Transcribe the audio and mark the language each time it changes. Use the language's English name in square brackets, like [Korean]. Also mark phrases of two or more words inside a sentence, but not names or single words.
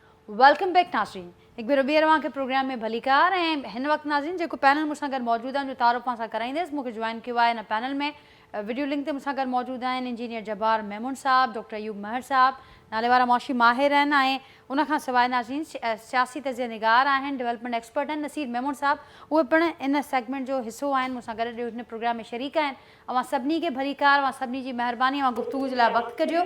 [English] welcome back [Sindhi] नाज़रीन। एक बार ॿीहर के प्रोग्राम में भलीकार ऐं हिन वक्त नाज़रीन जो पैनल मुझसे गॾु मौजूद आहिनि जो तारुफ़ सां कराईंदसि। मूंखे जॉइन किया है इन पैनल में [English] video link [Sindhi] ते मुझसे गॾु मौजूद आहिनि इंजीनियर जब्बार मेमून साहब, डॉक्टर अयूब महर साहब, नाले वारा मौशी माहिर आहिनि ऐं उन खां सवाइ नाज़रीन सियासी तजिया निगार आहिनि, [English] development expert [Sindhi] आहिनि नसीर मेमून साहब, उहे पिणु इन सेगमेंट जो हिस्सो आहिनि, मूंसां गॾु हिन प्रोग्राम में शरीक आहिनि। अवां सभिनी खे भलीकार, अवां सभिनी जी महिरबानी, अवां गुफ्तगू जे लाइ वक़्तु कढियो।